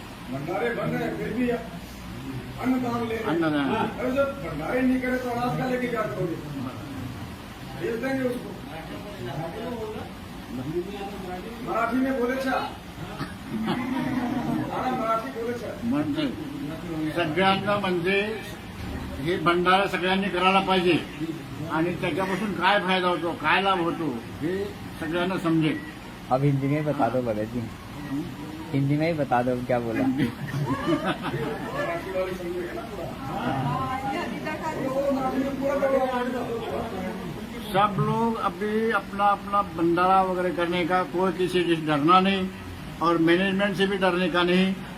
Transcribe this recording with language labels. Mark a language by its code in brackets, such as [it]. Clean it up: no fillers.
[hi] भंडारे बन रहे हैं, फिर भी अन्नदान ले रहे हैं। अन्नदान। अरे जब भंडारे नहीं करे तो अनाज का लेके क्या करोगे? भेज देंगे उसको। मराठी में बोले छा मराठी बोले छा [mr] म्हणजे सगळ्यांना म्हणजे हे भंडारा सगळ्यांनी करायला पाहिजे आणि त्याच्यापासून काय फायदा होतो, काय लाभ होतो हे सगळ्यांना समजेल। [hi] अब हिंदी में बता दो भगत जी, हिंदी में ही बता दो क्या बोला। मराठी वाली समझेगा ना पूरा। मराठी में पूरा सब लोग अभी अपना अपना भंडारा वगैरह करने का, कोई किसी से डरना नहीं और मैनेजमेंट से भी डरने का नहीं।